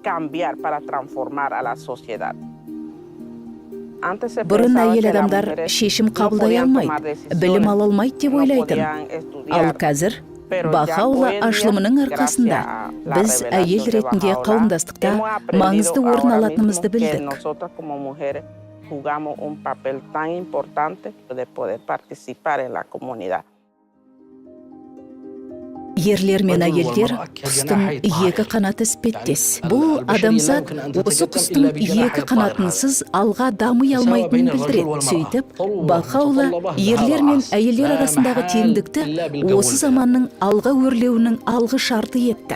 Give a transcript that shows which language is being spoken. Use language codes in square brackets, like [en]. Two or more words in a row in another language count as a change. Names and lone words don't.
[kk] Бұрын әйел адамдар шешім қабылдай алмайды, білім ала алмайды деп ойлайтын. Ал қазір Бахаула ашылымының арқасында біз әйел ретінде қауымдастықта маңызды орын алатынымызды білдік. [es] Jugamos un papel tan importante de poder participar en la comunidad. [kk] Ерлер мен әйелдер құстың екі қанаты іспеттес. Бұл адамзат осы құстың екі қанатынсыз алға дамый алмайтынын білдіреді. Сөйтіп, Бахаула ерлер мен әйелдер арасындағы теңдікті осы заманның алға өрлеуінің алғы шарты етті.